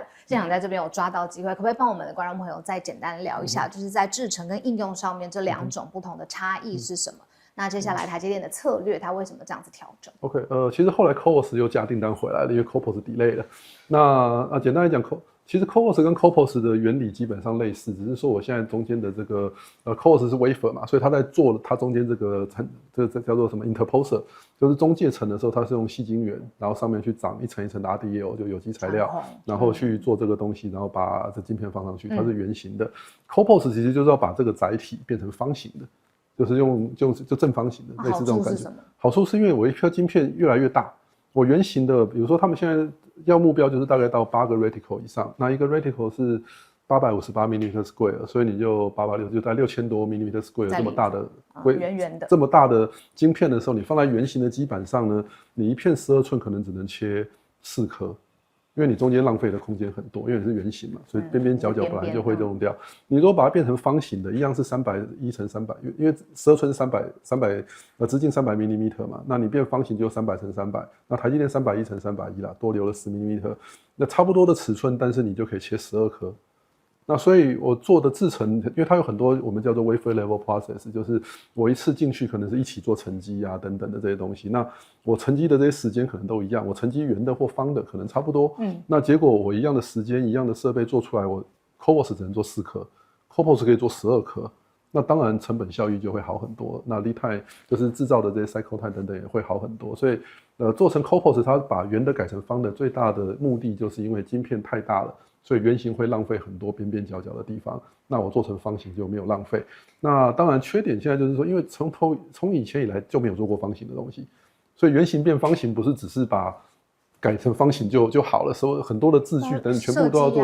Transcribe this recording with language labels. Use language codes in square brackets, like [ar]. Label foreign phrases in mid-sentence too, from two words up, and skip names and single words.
[zh] 這樣在這邊有抓到機會，可不可以幫我們的觀眾朋友再簡單聊一下，就是在製程跟應用上面這2種不同的差異是什麼？那接下來台積電的策略，它為什麼這樣子調整？OK， 其實後來 CoWoS 又加訂單回來了，因為 CoPoS delay 了。那簡單來講其實 CoWoS 跟 CoPoS 的原理基本上類似，只是說我現在中間的這個CoWoS 是 wafer 嘛，所以它在做它中間這個叫做什麼 interposer， 就是中介層的時候，它是用矽晶圓，然後上面去長一層一層的 RDL 就有機材料，然後去做這個東西，然後把這晶片放上去，它是圓形的。CoPoS 其實就是要把這個載體變成方形的。就是就正方形的，類似這種感覺。好處是因為我一顆晶片越来越大，我圓形的，比如說他們現在要目標就是大概到8個 reticle 以上，那一個 reticle 是858 [en] mm square， [zh] 所以你就886就在6000多 [en] mm square [zh] 這麼大的圓的這麼大的晶片的時候，你放在圓形的基板上呢，你一片12寸可能只能切4顆。因為你中間浪費的空間很多，因為你是圓形嘛，所以邊邊角角本來就會用掉。你如果把它變成方形的，一樣是310乘300，因為12寸300直徑300 mm 嘛，那你變方形就300乘300，那台積電310乘310啦，多留了10 mm， 那差不多的尺寸，但是你就可以切12顆。那所以我做的製程，因為它有很多我們叫做 [en] wafer level process， [zh] 就是我一次進去可能是一起做沉積啊等等的這些東西。那我沉積的這些時間可能都一樣，我沉積圓的或方的可能差不多。那結果我一樣的時間、一樣的設備做出來，我 CoWoS 只能做4顆 ，CoPoS 可以做12顆。那當然成本效益就會好很多，那 [en] lead time [zh] 就是製造的這些 [en] cycle time [zh] 等等也會好很多。所以做成 CoPoS， 它把圓的改成方的最大的目的就是因為晶片太大了。所以圓形會浪費很多邊邊角角的地方，那我做成方形就沒有浪費。那當然缺點現在就是說，因為從以前以來就沒有做過方形的東西，所以圓形變方形不是只是把改成方形就好了，所以很多的字句等全部都要做